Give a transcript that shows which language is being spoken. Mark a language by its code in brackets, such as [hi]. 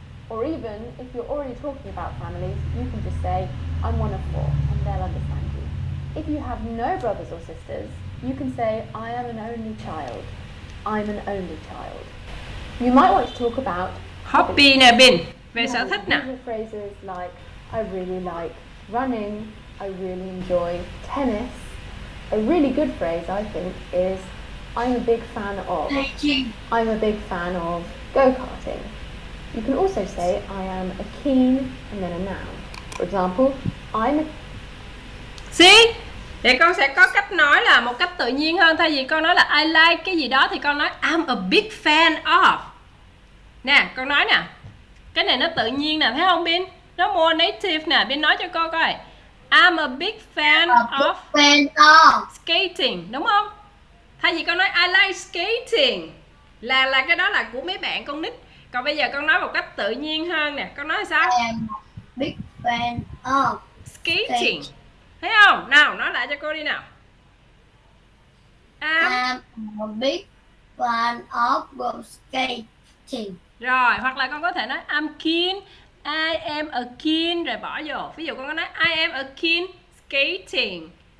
[en] Or even if you're already talking about families, you can just say I'm one of 4 and they'll understand you. If you have no brothers or sisters, you can say I am an only child. I'm an only child. You might want to talk about [vi] hobby nè Bin, về sở thích nè. [en] Phrases like I really like running, I really enjoy tennis. A really good phrase I think is I'm a big fan of. I'm a big fan of go-karting. You can also say I am a keen and then a noun. For example, I'm a... See? [vi] Để con sẽ có cách nói là một cách tự nhiên hơn. Thay vì con nói là [en] I like [vi] cái gì đó thì con nói [en] I'm a big fan of. [vi] Nè, con nói nè. Cái này nó tự nhiên nè, thấy không Bin? Nó [en] more native [vi] nè, Bin nói cho cô coi. [en] I'm a big fan of skating, [vi] đúng không? Thay vì con nói [en] I like skating [vi] là cái đó là của mấy bạn con nít. Còn bây giờ con nói một cách tự nhiên hơn nè. Con nói sao? [en] I am a big fan of [vi] Skating. Thấy không? Nào, nói lại cho cô đi nào. [en] I'm a big fan of go skating. [vi] Rồi, hoặc là con có thể nói [en] I'm keen, I am a keen [vi] rồi bỏ vô. Ví dụ con có nói [en] I am a keen skating.